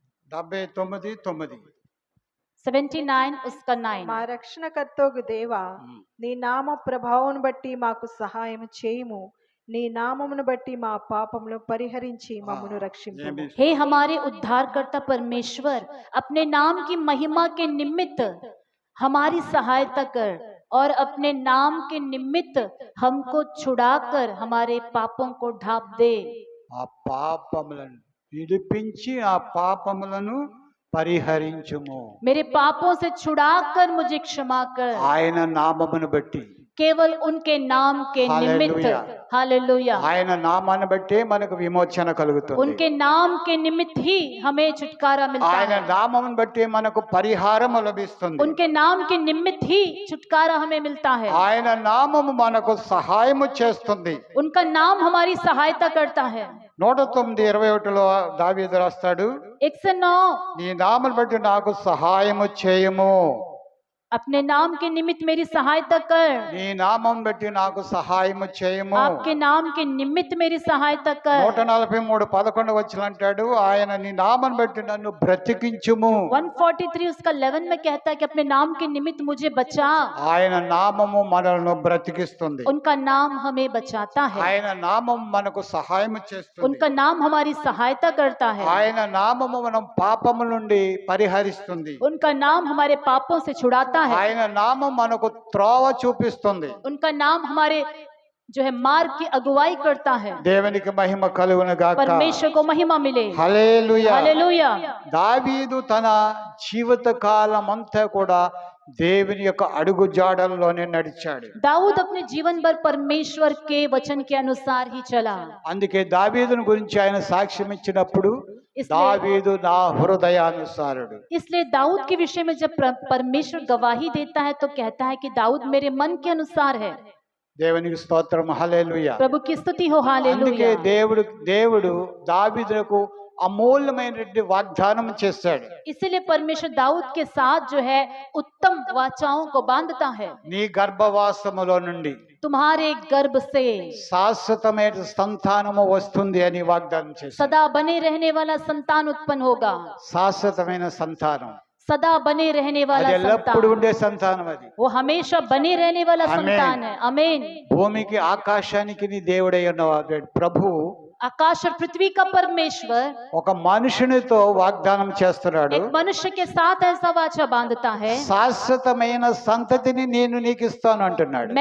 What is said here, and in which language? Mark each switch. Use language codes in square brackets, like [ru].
[hi] 79:9. 79 उसका 9, [te] మా రక్షణకర్తకు దేవా, నీ నామ ప్రభావమును బట్టి మాకు సహాయం చేయుము, నీ నామమును బట్టి మా పాపములు పరిహరించి మమ్మను రక్షింపుము. [hi] हे हमारे उद्धारकर्ता परमेश्वर, अपने नाम की महिमा के निमित्त हमारी सहायता कर और अपने नाम के निमित्त हमको छुड़ाकर हमारे पापों को ढाप दे। [te] ఆ పాపములను విడిపించి ఆ పాపములను పరిహరించుము. [hi] मेरे पापों से छुड़ाकर मुझे क्षमा कर। [te] ఆయన నామమును బట్టి [hi] केवल उनके नाम के निमित्त। हालेलुया। हालेलुया। [te] ఆయన నామాన్ని బట్టే మనకు విమోచన కలుగుతుంది. [hi] उनके नाम के निमित्त ही हमें छुटकारा मिलता [te] ఆయన [hi] है। [te] నామమును బట్టి మనకు పరిహారము లభిస్తుంది. [hi] उनके नाम के निमित्त ही छुटकारा हमें मिलता है। [te] ఆయన నామము మనకు సహాయము చేస్తుంది. [hi] उनका नाम हमारी सहायता करता है। [te] 109:21లో దావీదు రాస్తాడు, 109 నీ నామమును బట్టి నాకు సహాయము చేయము. [hi] अपने नाम के निमित्त मेरी सहायता कर। [te] నీ నామం బట్టి నాకు సహాయము చేయము. [hi] आपके नाम के निमित्त मेरी सहायता कर। [te] 143:11 వచ్చిన అంటాడు, ఆయన నీ నామం బట్టి నన్ను బ్రతికించుము. [hi] 143 उसका 11 में कहता है कि अपने नाम के निमित्त मुझे बचा। [te] ఆయన నామము మనల్ని బ్రతికిస్తుంది. [hi] उनका नाम हमें बचाता है। [te] ఆయన నామం మనకు సహాయము చేస్తుంది. [hi] उनका नाम हमारी सहायता करता है। [te] ఆయన నామము మనం పాపము నుండి పరిహరిస్తుంది. [hi] उनका नाम हमारे पापों से छुड़ाता है। [te] ఆయన నామం మనకు త్రోవ చూపిస్తుంది. [hi] उनका नाम हमारे जो है मार्ग की अगुवाई करता है। [te] దేవునికి మహిమ కలుగును గాక. [hi] परमेश्वर को महिमा मिले। [te] హల్లెలూయా. [hi] हालेलुया। [te] దావీదు తన జీవిత కాలం అంతా కూడా దేవుని యొక్క అడుగు జాడల్లోనే నడిచాడు. [hi] दाऊद अपने जीवन भर परमेश्वर के वचन के अनुसार ही चला। [te] అందుకే దావీదుని గురించి ఆయన సాక్ష్యం ఇచ్చినప్పుడు, [hi] इसलिए [te] దావీదు నా హృదయానుసారుడు. [hi] इसलिए दाऊद के विषय में जब परमेश्वर गवाही देता है तो कहता है कि दाऊद मेरे मन के अनुसार है। [te] దేవునికి స్తోత్రం. హల్లెలూయా. [hi] प्रभु की स्तुति हो। [te] అందుకే [hi] हालेलुया। [te] దేవుడు దావీదుకు అమూల్యమైనటువంటి వాగ్దానం చేశాడు. [hi] इसीलिए परमेश्वर दाऊद के साथ जो है उत्तम वाचाओं को बांधता है। [te] నీ గర్భవాసములో నుండి [hi] तुम्हारे गर्भ से [te] శాశ్వతమైన సంతానము వస్తుంది అని వాగ్దానం చేశాడు. [hi] सदा बने रहने वाला संतान उत्पन्न होगा। [te] శాశ్వతమైన సంతానం [hi] सदा बने रहने वाला [te] అది ఎల్లప్పుడు [hi] संतान, [te] ఉండే సంతానం. అది [hi] वो हमेशा बने रहने वाला आमीन। संतान है। आमीन। [te] భూమికి ఆకాశానికి నీ దేవుడై ఉన్న ప్రభు [hi] आकाश और पृथ्वी का परमेश्वर [te] ఒక మనుషునితో వాగ్దానం చేస్తున్నాడు. [hi] एक मनुष्य के साथ ऐसा वाचा बांधता है, [te] శాశ్వతమైన సంతతిని నేను నీకు ఇస్తాను అంటున్నాడు.